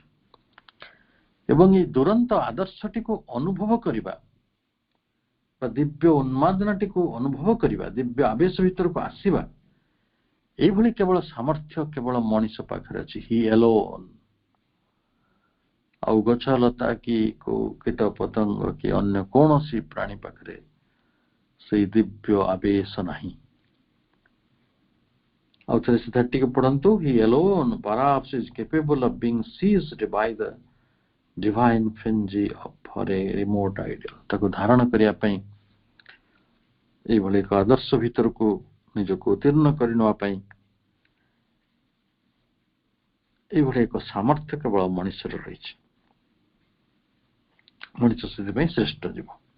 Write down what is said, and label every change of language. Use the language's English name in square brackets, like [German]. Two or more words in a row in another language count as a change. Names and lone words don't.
[Odia] ଏବଂ ଏହି ଦୁରନ୍ତ ଆଦର୍ଶଟିକୁ ଅନୁଭବ କରିବା ବା ଦିବ୍ୟ ଉନ୍ମାଦନାଟିକୁ ଅନୁଭବ କରିବା, ଦିବ୍ୟ ଆବେଶ ଭିତରକୁ ଆସିବା, ଏଇଭଳି କେବଳ ସାମର୍ଥ୍ୟ କେବଳ ମଣିଷ ପାଖରେ ଅଛି, [English] he alone. [Odia] ଆଉ ଗଛ ଲତା କି କୋଉ କୀଟ ପତଙ୍ଗ କି ଅନ୍ୟ କୌଣସି ପ୍ରାଣୀ ପାଖରେ ସେଇ ଦିବ୍ୟ ଆବେଶ ନାହିଁ। ଆଉ ଥରେ ସିଧା ଟିକେ ପଢନ୍ତୁ, [English] ହି alone perhaps is capable of being seized by the divine frenzy for a remote ideal. [Odia] ତାକୁ ଧାରଣ କରିବା ପାଇଁ, ଏଇଭଳି ଏକ ଆଦର୍ଶ ଭିତରକୁ ନିଜକୁ ଉତ୍ତୀର୍ଣ୍ଣ କରି ନେବା ପାଇଁ ଏଇଭଳି ଏକ ସାମର୍ଥ୍ୟ କେବଳ ମଣିଷର ରହିଛି। ମଣିଷ ସେଥିପାଇଁ ଶ୍ରେଷ୍ଠ ଜୀବ।